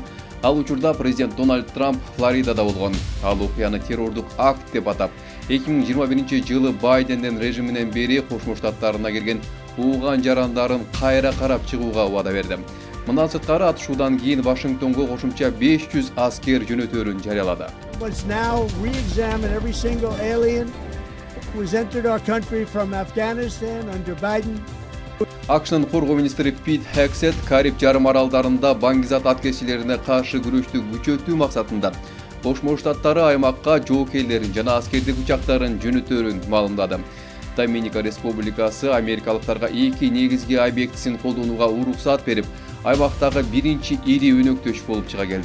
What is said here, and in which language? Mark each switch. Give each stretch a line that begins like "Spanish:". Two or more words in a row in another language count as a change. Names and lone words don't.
Kyrgyz: Ал учурда президент Дональд Трамп Флоридада болгон. Ал окуяны террордук акт деп атап, 2021-жылы Байдендин режиминен бери Кошмо Штаттарына келген Ауган жарандарын кайра карап чыгууга убада берди. Мындан сырткары атышуудан кийин Вашингтонго кошумча 500 аскер жөнөтөөрүн жарыялады.
English: Let's now re-examine every single alien who has entered our country from Afghanistan under Biden.
Kyrgyz: AQShnын коргоо министри Пит Хексет Кариб жарым аралдарында баңгизат аткезчилерине каршы күрөштү күчөтүү максатында Кошмо Штаттары аймакка жоокейлерин жана аскердик учактарын жөнөтөөрүн маалымдады. Доминика Республикасы америкалыктарга 2 негизги объектисин колдонууга уруксат берип, аймактагы биринчи ири өнөктөш болуп чыга келди.